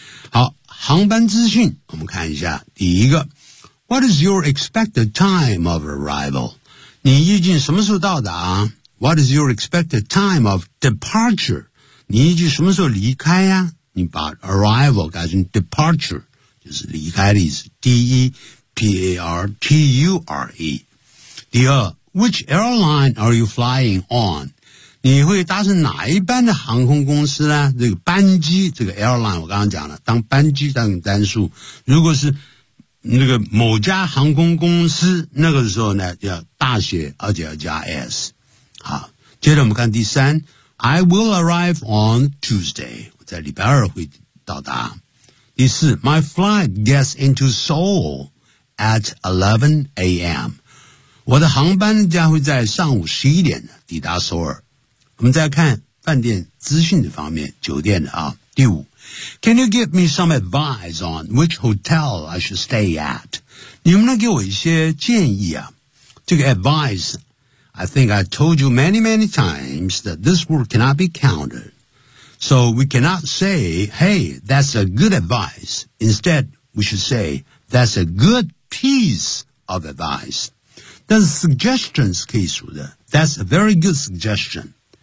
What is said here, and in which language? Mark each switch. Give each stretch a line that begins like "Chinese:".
Chinese: 好，航班资讯我们看一下。
English: 第一个， What is your expected time of arrival？
Chinese: 你预计什么时候到达
English: ？What is your expected time of departure？
Chinese: 你预计什么时候离开呀？你把 arrival 改成 departure， 就是离开的意思。
English: departure。
Chinese: 第二
English: ，Which airline are you flying on？
Chinese: 你会搭乘哪一班的航空公司呢？这个班机，这个 airline 我刚刚讲了，当班机当单数。如果是那个某家航空公司，那个时候呢要大写，而且要加 S。好，接着我们看第三，
English: I will arrive on Tuesday，
Chinese: 我在礼拜二会到达。第四，
English: My flight gets into Seoul at 11 a.m.
Chinese: 我的航班将会在上午11点抵达首尔。我们再看饭店资讯的方面，酒店的啊。
English: 第五，Can you give me some advice on which hotel I should stay at?
Chinese: 你们能给我一些建议啊？这个
English: advice， I think I told you many, many times that this word cannot be counted. So we cannot say, hey, that's a good advice. Instead, we should say, that's a good piece of advice.
Chinese: 但是
English: suggestions
Chinese: 可以数的，
English: that's a very good suggestion.